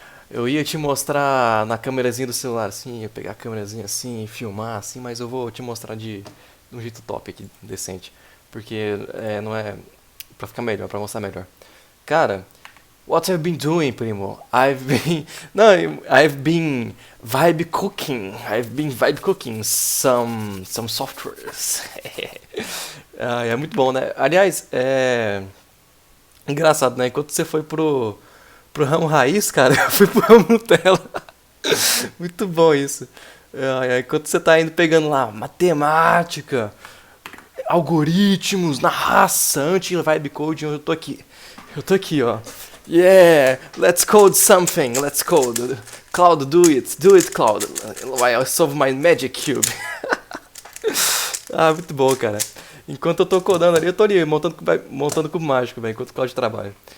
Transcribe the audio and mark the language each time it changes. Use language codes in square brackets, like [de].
[pt] Eu ia te mostrar na câmerazinha do celular, assim, ia pegar a câmerazinha assim e filmar, assim, mas eu vou te mostrar de um jeito top aqui, decente. Porque não é pra ficar melhor, pra mostrar melhor. Cara, [en] what I've been doing, [pt] primo? [en] I've been. [pt] Não, [en] I've been vibe cooking some softwares. [pt] É muito bom, né? Aliás, engraçado, né? Enquanto você foi pro ramo raiz, cara, eu fui pro ramo Nutella. Muito bom isso. Enquanto você tá indo pegando lá matemática, algoritmos, narração, anti-vibe coding, eu tô aqui. Eu tô aqui, ó. [en] Yeah, let's code something, let's code. Cloud, do it, Cloud. While I solve my magic cube. [pt] Ah, muito bom, cara. Enquanto eu tô codando ali, eu tô ali montando cubo mágico, velho, enquanto o Cloud trabalha.